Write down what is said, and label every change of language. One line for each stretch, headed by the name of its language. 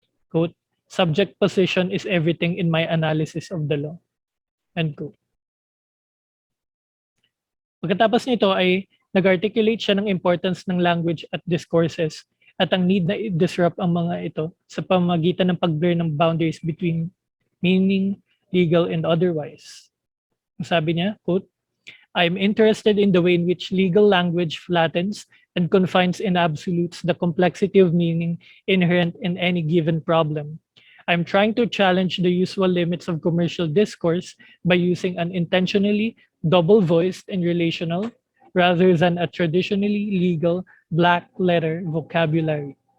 English: Quote, subject position is everything in my analysis of the law. End quote.
Filipino: Pagkatapos nito ay nag-articulate siya ng importance ng language at discourses at ang need na i-disrupt ang mga ito sa pamamagitan ng pag-blur ng boundaries
English: between meaning, legal, and otherwise.
Filipino: Sabi niya,
English: quote, I'm interested in the way in which legal language flattens and confines in absolutes the complexity of meaning inherent in any given problem. I'm trying to challenge the usual limits of commercial discourse by using an intentionally double-voiced and relational rather than a traditionally legal black letter vocabulary.